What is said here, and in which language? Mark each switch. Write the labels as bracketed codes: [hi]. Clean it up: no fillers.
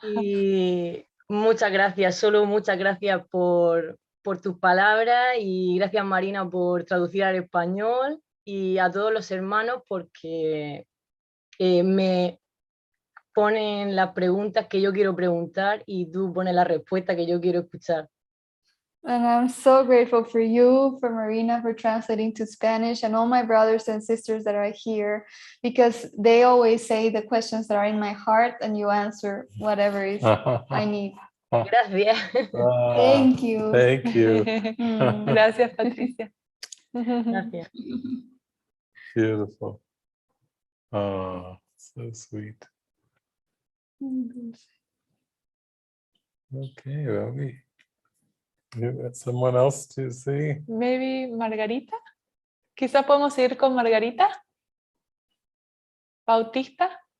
[es] Y muchas gracias, solo muchas gracias por tus palabras y gracias Marina por traducir al español y a todos los hermanos porque me ponen las preguntas que yo quiero preguntar y tú pones la respuesta que yo quiero escuchar. [en] And I'm so grateful for you, for Marina, for translating to Spanish, and all my brothers and sisters that are here, because they always say the questions that are in my heart, and you answer whatever is I need. [es] Gracias. [en] Thank you. Thank you. [es] Gracias, Patricia. Gracias. [en] Beautiful. Oh, so sweet. Okay, well, we got someone else to see. Maybe Margarita. [es] Quizá podemos ir con Margarita. Bautista.